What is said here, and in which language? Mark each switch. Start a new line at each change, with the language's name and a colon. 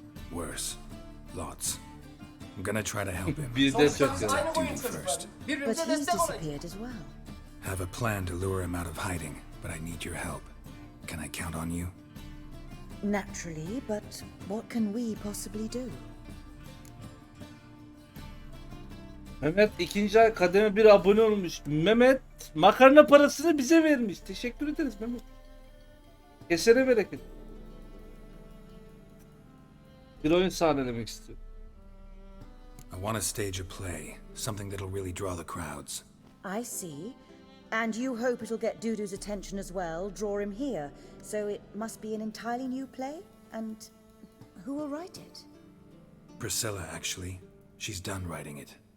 English: Worse. Lots. I'm gonna try to help him.
Turkish: Bir de çok güzel.
English: Attack duty first. But he's disappeared as well. Have a plan to lure him out of hiding, but I need your help. Can I count on you? Naturally, but what can we possibly do?
Turkish: Mehmet ikinci ay kademe bir abone olmuş. Mehmet makarna parasını bize vermiş. Teşekkür ederiz Mehmet. Kesene bereket. Bir oyun sahnelemek istiyorum.
English: I want to stage a play, something that'll really draw the crowds. I see. And you hope it'll get Dudu's attention as well, draw him here. So it must be an entirely new play? And who will write it? Priscilla, actually. She's done writing it.